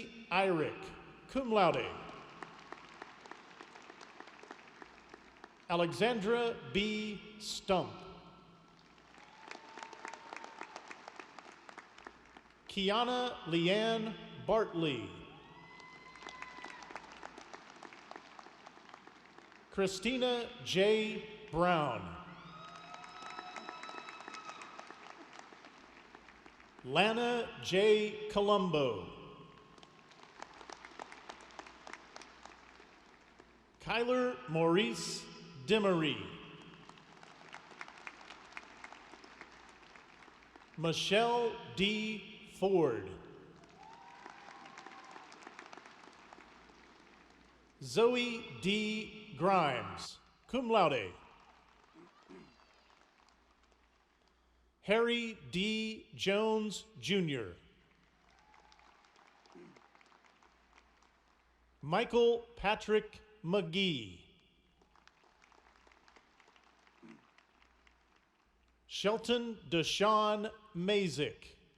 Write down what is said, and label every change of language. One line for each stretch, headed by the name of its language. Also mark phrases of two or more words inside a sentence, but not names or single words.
English: Irick,
Latin: cum laude.
English: Alexandra B. Stump. Kiana Leanne Bartley. Christina J. Brown. Lana J. Colombo. Kyler Maurice Demery. Michelle D. Ford. Zoe D. Grimes,
Latin: cum laude.
English: Harry D. Jones, Jr. Michael Patrick McGee. Shelton Deshawn Mazik.